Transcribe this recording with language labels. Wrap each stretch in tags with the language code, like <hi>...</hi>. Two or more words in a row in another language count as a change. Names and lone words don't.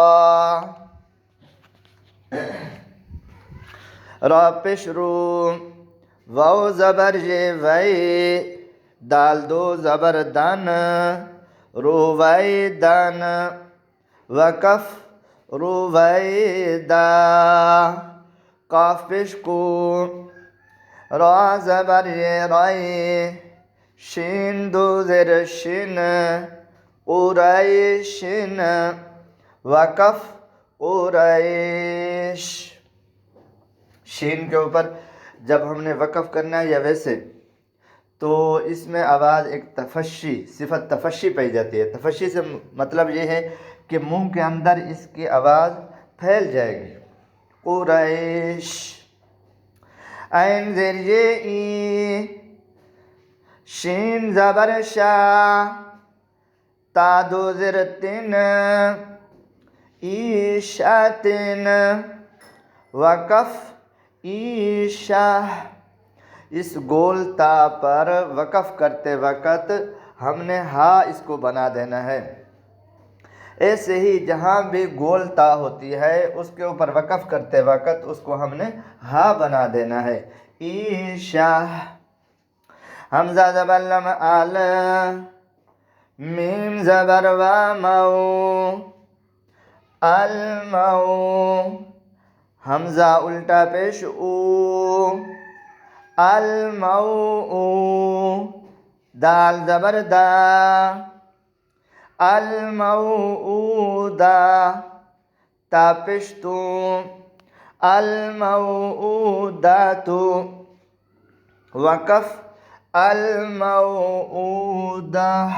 <ur>را پیش رو، واو زبر وی، دال دو زبر دن، رویدن، وقف رویدا. قاف پیش کو، را زبر رای، شین دو زر شن، قریشن، وقف قریش. شین کے اوپر جب ہم نے وقف کرنا ہے یا ویسے تو اس میں آواز ایک تفشی، صفت تفشی پائی جاتی ہے. تفشی سے مطلب یہ ہے کہ منہ کے اندر اس کی آواز پھیل جائے گی. قریش. عین زیر ای، شین زبر شا، تا دو زر تن، ایشاتن، وقف ایشا. اس گول تا پر وقف کرتے وقت ہم نے ہا اس کو بنا دینا ہے. ایسے ہی جہاں بھی گول تا ہوتی ہے اس کے اوپر وقف کرتے وقت اس کو ہم نے ہا بنا دینا ہے. ایشا. حمزہ زبر لم آل، میم زبر و مو، المو. حمزہ الٹا پیش او، المو. دال زبر دا، الموعودا. تا پیش تو، الموعودات، وقف الموعودہ.</ur>